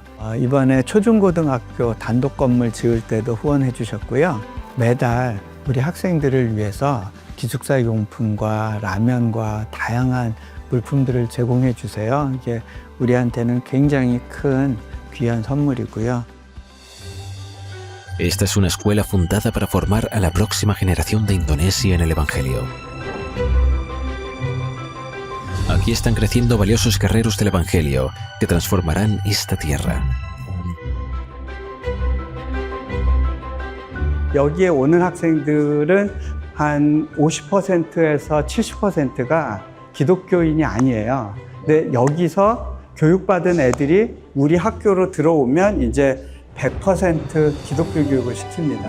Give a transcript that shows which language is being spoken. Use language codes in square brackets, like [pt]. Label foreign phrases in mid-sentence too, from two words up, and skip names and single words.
[ko] 이번에 초중고등학교 단독 건물 지을 때도 후원해 주셨고요. 매달 우리 학생들을 위해서 기숙사 용품과 라면과 다양한 물품들을 제공해 주세요. 이게 우리한테는 굉장히 큰 귀한 선물이고요. [es] Esta es una escuela fundada para formar a la próxima generación de Indonesia en el Evangelio. Aquí están creciendo valiosos guerreros del Evangelio que transformarán esta tierra. [ko] 여기에 오는 학생들은 한 50%에서 70%가 기독교인이 아니에요. 근데 여기서 교육받은 애들이 우리 학교로 들어오면 이제 100% 기독교 교육을 시킵니다.